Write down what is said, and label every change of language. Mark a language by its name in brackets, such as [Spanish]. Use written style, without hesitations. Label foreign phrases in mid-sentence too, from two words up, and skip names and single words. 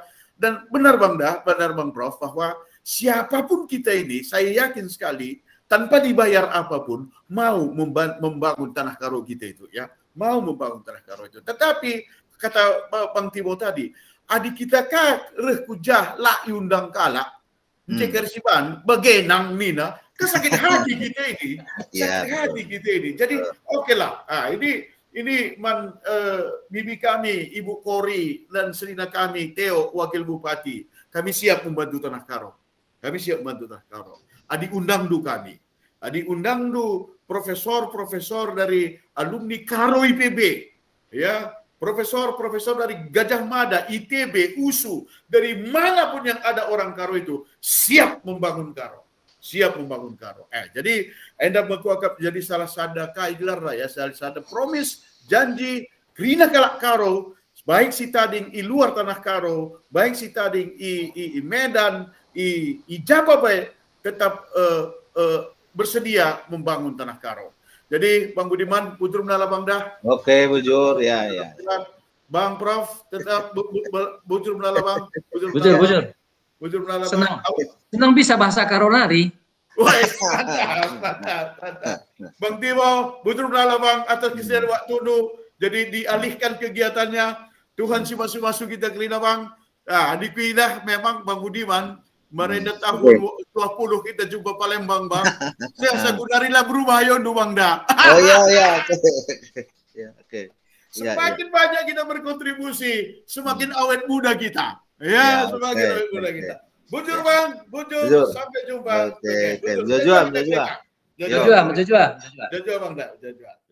[Indonesian] Dan benar Bang Da, benar Bang Prof, bahwa siapapun kita ini saya yakin sekali tanpa dibayar apapun mau membangun Tanah Karo kita itu ya, mau membangun Tanah Karo itu. Tetapi kata Bang Timo tadi, [Batak Karo] adik kita kah kujah la undang kalak cekar siban bagenang mina kesakit hati [Indonesian] kita ini, sakit hati kita ini. Jadi oke lah. Ini bibi kami, Ibu Kori dan selina kami Theo Wakil Bupati, kami siap membantu Tanah Karo. Kami siap membantu Tanah Karo. Adik undang du kami. Adik undang du profesor dari alumni Karo IPB. Ya, profesor dari Gajah Mada, ITB, USU, dari manapun yang ada orang Karo itu siap membangun Karo. Siap membangun Karo. [Batak Karo] Jadi enda berkuakap [Indonesian] jadi salah satu kaigelar lah ya, salah satu promise, janji, krina kalak Karo, [Batak Karo] baik si tading i luar Tanah Karo, baik si tading i Medan, i Jawa [Indonesian] baik tetap bersedia membangun Tanah Karo. [Batak Karo] Jadi Bang Budiman, bujur menala Bang Da. Oke, bujur, ya. Bang Prof, tetap bujur menala Bang. Bujur menala Bang. [Indonesian] Senang bisa bahasa Karonari. Wah, mantap. Bang Timo, [Batak Karo] bujur menala Bang [Indonesian] atas kesediaan waktu dulu. Jadi dialihkan kegiatannya. [Batak Karo] Tuhan si masuk kita kerina [Indonesian] Bang. [Batak Karo] Nah, dikuilah memang Bang Budiman. Merenda tahun 20 kita jumpa Palembang Bang. [Indonesian] Saya sekundari lah berubah yon Bang Da. Oh iya. Ya, oke. Semakin banyak kita berkontribusi, semakin awet muda kita. Ya, semakin awet muda kita. [Batak Karo] Bujur Bang, bujur. Sampai jumpa. [Indonesian] Oke. [Batak Karo] Bujur. [Indonesian] Jujur. Jujur Bang dah. Jujur.